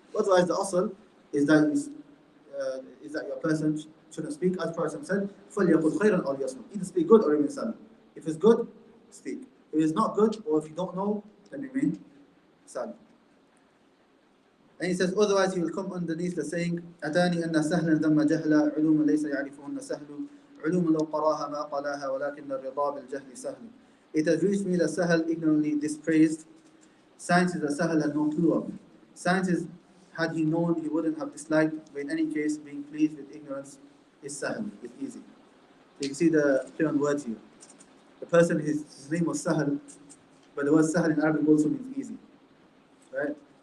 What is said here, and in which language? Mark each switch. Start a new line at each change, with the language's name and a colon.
English: Otherwise, the asl is that your person shouldn't speak. As Prophet said,
Arabic: فَلْيَقُلْ خَيْرًا أَوْ لِيَصْمُتْ.
English: Either speak good or remain silent. If it's good, speak. If it's not good, or if you don't know, then remain silent. And he says, otherwise he will come underneath the saying,
Arabic: أَتَانِي أَنَّ سَهْلًا ذَمَّ جَهْلًا عُلُومًا لَيْسَ يَعْرِفُهُنَّ سَهْلٌ عُلُومًا لَوْ قَرَاهَا مَا قَلَاهَا وَلَكِنَّ الرِّضَى بِالْجَهْلِ سَهْلٌ.
English: It has reached me that Sahal ignorantly dispraised sciences that Sahal had no clue of. Sciences, had he known, he wouldn't have disliked, but in any case, being pleased with ignorance is Sahal, it's easy. So you can see the play on words here. The person, his name was Sahal, but the word Sahal in Arabic also means easy. Right?